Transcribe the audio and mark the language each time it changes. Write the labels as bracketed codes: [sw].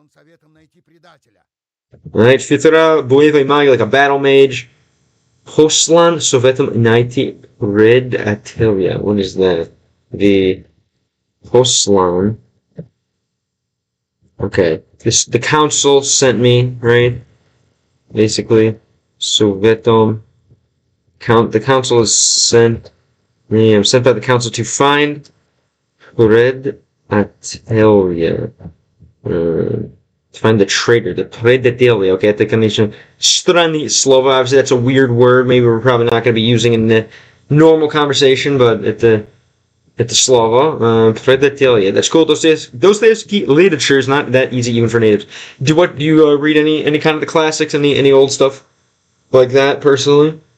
[en] Right, Fitra, [ru] боевой маг, [en] like a battle mage. [ru] Послан советом найти предателя. [en] What is that? The [ru] послан. [en] Okay, the council sent me, right? Basically, [ru] советом [en] The council is sent. I'm sent by the council to find [ru] предателя. [en] To find the traitor, the [ru] предателя. Okay, это, конечно, странное слово. [en] Obviously, that's a weird word. Maybe we're probably not going to be using it in the normal conversation, but [ru] это слово. Предателя. [en] That's cool. Dostoevsky literature is not that easy even for natives. Do you read any kind of the classics, any old stuff like that personally?